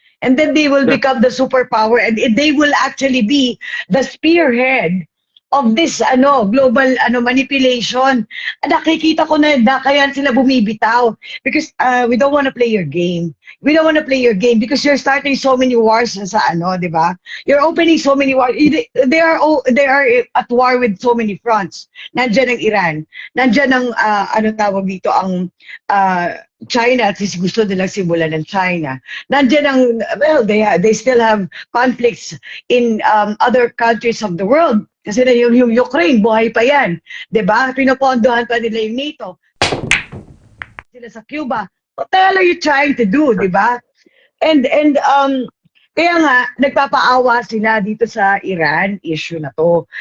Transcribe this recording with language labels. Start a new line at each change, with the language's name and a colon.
English: And then they will become the superpower and they will actually be the spearhead of this global manipulation.
Filipino: Nakikita ko na kaya sila bumibitaw
English: because we don't want to play your game. We don't want to play your game because you're starting so many wars
Filipino: sa di ba?
English: You're opening so many wars. They are at war with so many fronts.
Filipino: Nandiyan ang Iran. Nandiyan ang tawag dito ang China at least gusto nilang simulan ng China. Nandiyan ang
English: they still have conflicts in other countries of the world.
Filipino: Kasi na yung Ukraine, buhay pa yan. Diba? Pinopondohan pa nila yung NATO. Sila sa Cuba.
English: What the hell are you trying to do?
Filipino: Diba? And kaya nga, nagpapaawa sila dito sa Iran issue na to.